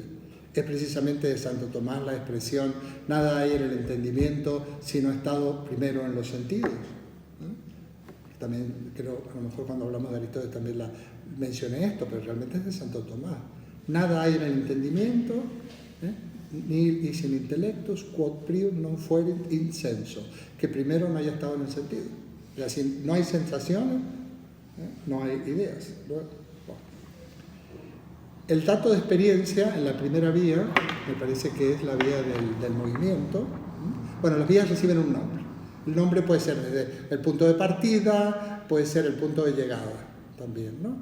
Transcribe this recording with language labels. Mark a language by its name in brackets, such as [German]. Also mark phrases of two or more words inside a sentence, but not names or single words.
[Spanish] Es precisamente de Santo Tomás la expresión, nada hay en el entendimiento si no ha estado primero en los sentidos. También creo, a lo mejor cuando hablamos de Aristóteles también mencioné esto, pero realmente es de Santo Tomás. Nada hay en el entendimiento, [Latin] ni sin intellectus, quod prium non fuerit in senso, [Spanish] que primero no haya estado en el sentido. O sea, si no hay sensaciones, no hay ideas. El dato de experiencia en la primera vía, me parece que es la vía del movimiento. Bueno, las vías reciben un nombre. El nombre puede ser desde el punto de partida, puede ser el punto de llegada también, ¿no?